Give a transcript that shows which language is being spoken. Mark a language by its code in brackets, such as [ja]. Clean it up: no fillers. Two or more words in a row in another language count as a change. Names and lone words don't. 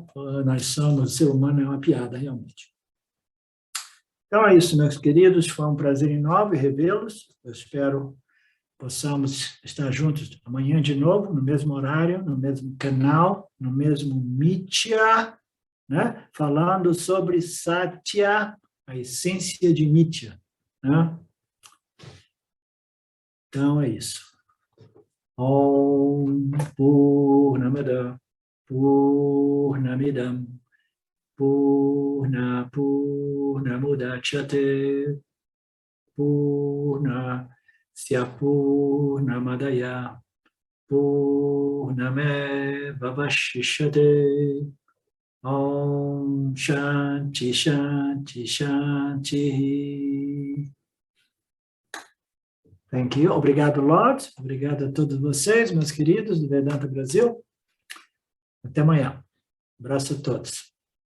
[pt] O ser humano é uma piada, realmente. Então é isso, meus queridos, foi um prazer enorme revê-los, eu espero possamos estar juntos amanhã de novo, no mesmo horário, no mesmo canal, no mesmo Mithya, né? Falando sobre Satya, a essência de Mithya. Né? Então é isso. [sa] ॐ पूर्णमदः पूर्णमिदम् पूर्णमुदच्यते पूर्णस्य पूर्णमादाय पूर्णमेव वशिष्यते ॐ शान्तिः शान्तिः शान्तिः. [en] Thank you. [pt] Obrigado, Lord. Obrigado a todos vocês, meus queridos do Vedanta Brasil. Até amanhã. Um abraço a todos.